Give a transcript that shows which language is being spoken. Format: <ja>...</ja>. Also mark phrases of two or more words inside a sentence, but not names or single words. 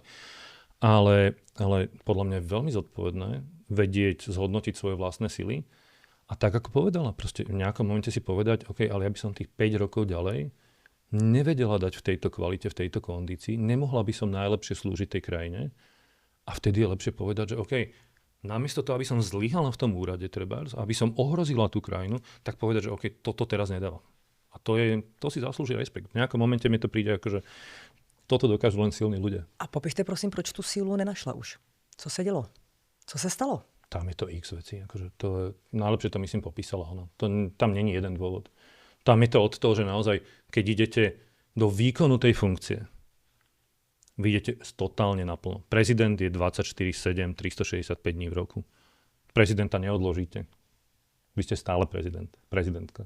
<sk>Ale podľa mňa je veľmi zodpovedné vedieť, zhodnotiť svoje vlastné sily a tak, ako povedala, proste v nejakom momente si povedať, OK, ale ja by som tých 5 rokov ďalej nevedela dať v tejto kvalite, v tejto kondícii, nemohla by som najlepšie slúžiť tej krajine a vtedy je lepšie povedať, že OK, namiesto toho, aby som zlyhala v tom úrade trebárs, aby som ohrozila tú krajinu, tak povedať, že OK, toto teraz nedávam. A to si zaslúži rešpekt. V nejakom momente mi to príde ako, že toto dokážu len silní ľudia.</sk> <cs>A popište prosím, proč tu sílu nenašla už? Co se dělo? Co se stalo?</cs> <sk>Tam je to x vecí. Akože najlepšie to myslím popísala ona. Tam není jeden dôvod. Tam je to od toho, že naozaj, keď idete do výkonu tej funkcie, vy idete totálne naplno. Prezident je 24/7, 365 dní v roku. Prezidenta neodložíte. Vy ste stále prezidentka.</sk>